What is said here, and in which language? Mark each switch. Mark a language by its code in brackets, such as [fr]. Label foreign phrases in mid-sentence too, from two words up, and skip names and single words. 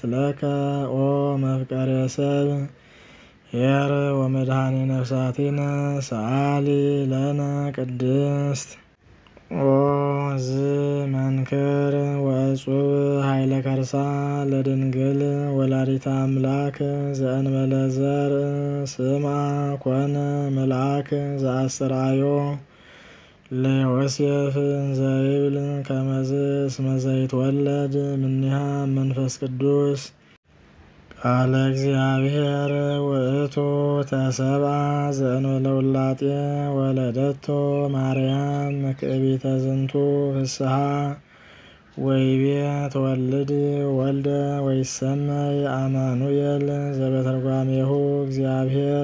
[gez] ለከ ኦ መፍቀሬ ሰብእ ኄር ወመድኃኔ ነፍሳቲነ ሰአሊ ለነ ቅድስት ኦ ዝመንክር ወእጹብ ኃይለ ከርሳ ለድንግል ወላዲተ አምላክ ዘእንበለ ዘርእ ስምዐ ኮነ መልአክ ዘአስተርአዮ ለዮሴፍ እንዘይብል ከመዝ እስመ ዘይትወለድ እምኔሃ መንፈስ ቅዱስ ቃለ እግዚአብሔር ውእቱ ተሰብአ ዘእንበለ ውላጤ ወለደቶ ማርያም ምክዕቢተ ዝንቱ ፍስሐ ወይቤ ተወልድ ወልደ ወይሰመይ አማኑኤል ዘበተርጓሜሁ እግዚአብሔር